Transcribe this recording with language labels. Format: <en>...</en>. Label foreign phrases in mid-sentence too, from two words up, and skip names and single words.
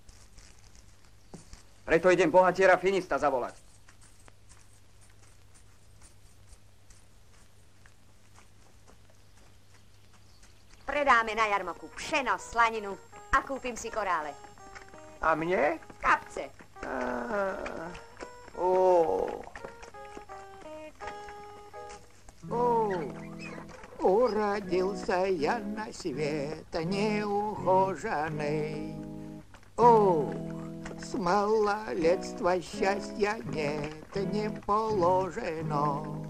<sk>Preto idem bohatiera Finista zavolať. Predáme na jarmoku pšeno, slaninu a kúpim si korále. A mne? Kapce.</sk> <ru>Уродился я на свет неухоженный. Ох, с малолетства счастья нет, не положено.</ru>